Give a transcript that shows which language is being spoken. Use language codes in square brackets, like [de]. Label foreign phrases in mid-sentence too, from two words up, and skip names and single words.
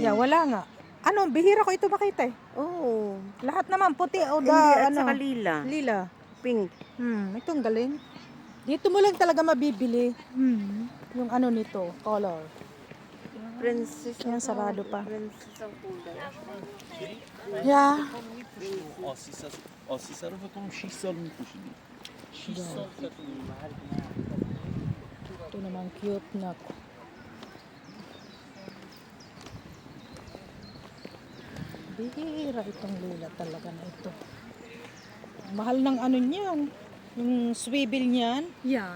[tl] Yeah, wala nga. Bihira ko ito makita eh. Oo. Lahat naman puti o Hindi, at ano. saka lila. Lila. Pink. Ito ang galing. Dito mo lang talaga mabibili yung nito, color. Princess. Yan, sarado pa. Princess ang kulay. Yeah. [fa] آسیسه رو فکر کنم 6 سال می‌پوشیدیم 6 سال فکر کنم محل [tl] Ito naman cute na. Bihira itong lila talaga na ito. Mahal ng niyan. Yung swivel niyan. Yan.